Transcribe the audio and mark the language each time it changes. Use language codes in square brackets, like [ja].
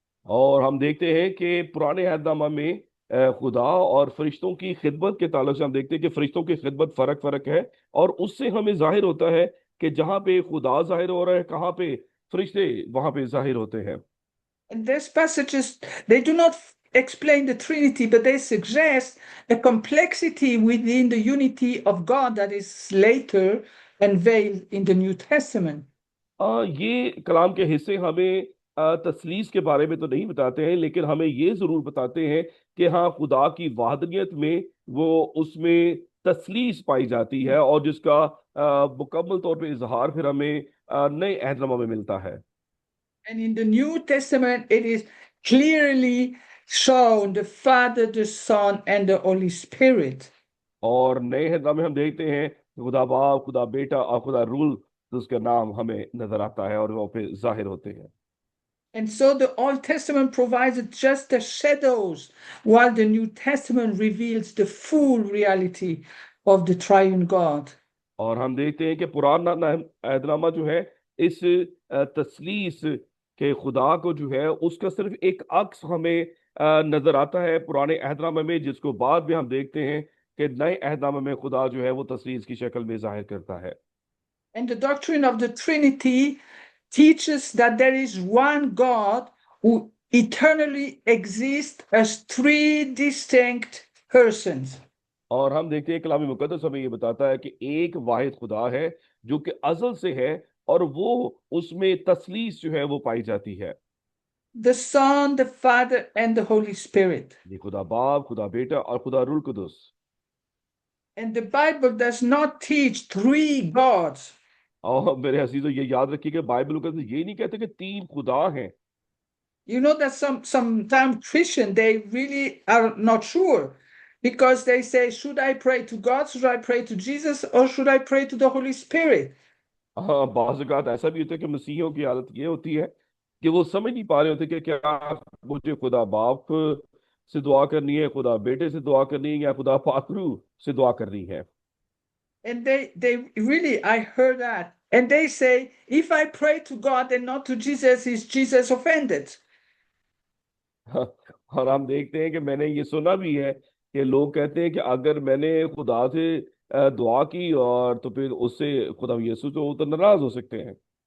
[hi] और हम देखते हैं कि पुराने अहदनामा में खुदा और फरिश्तों की खिदमत के ताल्लुक से हम देखते हैं कि फरिश्तों की खिदमत फर्क फर्क है, और उससे हमें जाहिर होता है कि जहाँ पे खुदा जाहिर हो रहा है, कहाँ पे फरिश्ते वहां पे जाहिर होते हैं। [en] And these passages, they do not explain the Trinity, but they suggest a complexity within the unity of God that is later unveiled in the New Testament. [hi] ये कलाम के हिस्से हमें तसलीस के बारे में तो नहीं बताते हैं, लेकिन हमें ये जरूर बताते हैं कि हाँ, खुदा की वाहदनियत में वो उसमें तसलीस पाई जाती है, और जिसका मुकम्मल तौर पे इजहार फिर हमें नए अहदनामा में मिलता है। [en] And in the New Testament, it is clearly shown the Father, the Son, and the Holy Spirit. [hi] और नए अहदनामे में हम देखते हैं कि खुदा बाप, खुदा बेटा और खुदा रूल, तो उसका नाम हमें नजर आता है और वो पे जाहिर होते हैं। [en] And so the Old Testament provides just the shadows, while the New Testament reveals the full reality of the triune God. [hi] और हम देखते हैं कि पुराना अहदनामा जो है इस तसलीस के खुदा को जो है उसका सिर्फ एक अक्स हमें नजर आता है पुराने अहदनामे में, जिसको बाद में हम देखते हैं कि नए अहदनामे में खुदा जो है वो तसलीस की शक्ल में जाहिर करता है। [en] And the doctrine of the Trinity teaches that there is one God who eternally exists as three distinct persons. [hi] और हम देखते हैं कलाम मुकद्दस हमें ये बताता है कि एक वाहिद खुदा है जो कि अज़ल से है, और वो उसमें तसलीस जो है वो पाई जाती है। [en] The Son, the Father, and the Holy Spirit. [hi] ये खुदा बाप, खुदा बेटा और खुदा rule कुदुस। [en] And the Bible does not teach three gods. [hi] और मेरे हसीजों ये याद रखिए कि बाइबल के अंदर ये नहीं कहते कि 3 खुदा हैं। [en] You know that sometimes Christian they really are not sure because they say, should I pray to God, should I pray to Jesus, or should I pray to the Holy Spirit? [hi] हाँ, बाज़ औक़ात ऐसा भी होता है कि मसीहियों की हालत ये होती है कि वो समझ नहीं पा रहे होते कि क्या मुझे खुदा बाप से दुआ करनी है, खुदा बेटे से दुआ करनी है, या खुदा पाक रूह से दुआ करनी है। [en] And they really, I heard that. And they say, if I pray to God and not to Jesus, is Jesus offended? [hi] हाँ, और हम देखते हैं कि मैंने ये सुना भी है कि लोग कहते हैं कि अगर मैंने खुदा से दुआ की और तो फिर उससे खुदा यीशु तो नाराज हो सकते हैं।